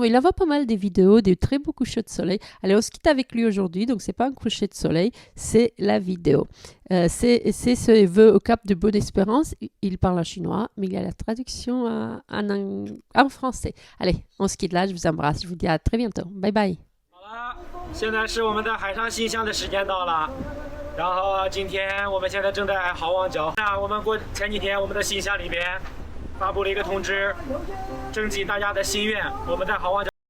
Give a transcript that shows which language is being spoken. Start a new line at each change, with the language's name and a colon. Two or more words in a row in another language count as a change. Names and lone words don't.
French: Il envoie pas mal des vidéos, des très beaux couchers de soleil. Allez, on se quitte avec lui aujourd'hui. Donc, c'est pas un coucher de soleil, c'est la vidéo. C'est ce vœu au Cap de Bonne-Espérance. Il parle en chinois, mais il y a la traduction en français. Allez, on se quitte là. Je vous embrasse. Je vous dis à très bientôt. Bye bye.
Chinese: 好了，现在是我们的海上信箱的时间到了。然后今天我们现在正在好望角。那我们前几天我们的信箱里边发布了一个通知，征集大家的心愿。我们在好望角。